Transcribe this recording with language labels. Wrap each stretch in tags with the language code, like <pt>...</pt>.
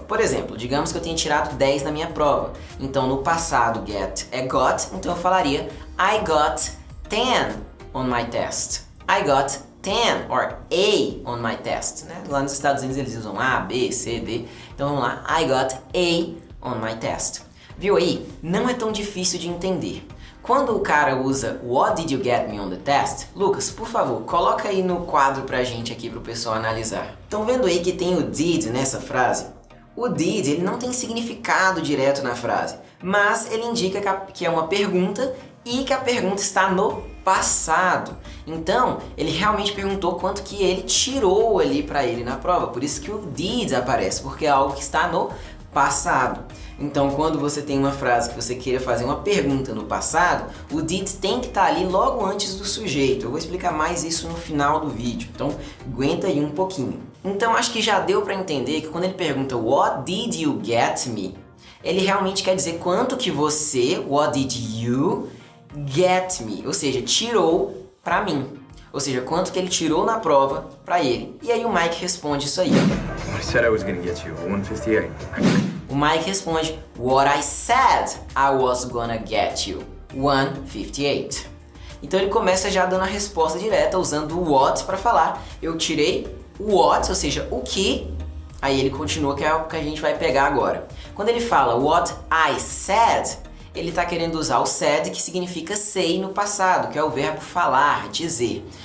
<pt>Por exemplo, digamos que eu tenha tirado 10 na minha prova. Então no passado get é got, então eu falaria</pt> <en>I got 10 on my test. I got 10 or A on my test, né?</en> <pt>Lá nos Estados Unidos eles usam A, B, C, D. Então vamos lá,</pt> <en>I got A on my test.</en> <pt>Viu aí? Não é tão difícil de entender. Quando o cara usa</pt> <en>What did you get me on the test?</en> <pt>Lucas, por favor, coloca aí no quadro pra gente aqui pro pessoal analisar. Estão vendo aí que tem o did nessa frase? O did ele não tem significado direto na frase, mas ele indica que é uma pergunta e que a pergunta está no passado. Então, ele realmente perguntou quanto que ele tirou ali para ele na prova. Por isso que o did aparece, porque é algo que está no passado. Então, quando você tem uma frase que você queira fazer uma pergunta no passado, o did tem que estar ali logo antes do sujeito. Eu vou explicar mais isso no final do vídeo, então aguenta aí um pouquinho. Então, acho que já deu para entender que quando ele pergunta</pt> <en>What did you get me?</en> <pt>Ele realmente quer dizer quanto que você,</pt> <en>what did you get me?</en> <pt>Ou seja, tirou pra mim. Ou seja, quanto que ele tirou na prova pra ele. E aí o Mike responde isso aí, ó.</pt> <en>I said I was gonna get you a 158.</en> <pt>O Mike responde,</pt> <en>what I said I was gonna get you, 158.</en> <pt>Então ele começa já dando a resposta direta, usando o what para falar. Eu tirei o what, ou seja, o que, aí ele continua, que é o que a gente vai pegar agora. Quando ele fala what I said, ele está querendo usar o said, que significa say no passado, que é o verbo falar, dizer.</pt>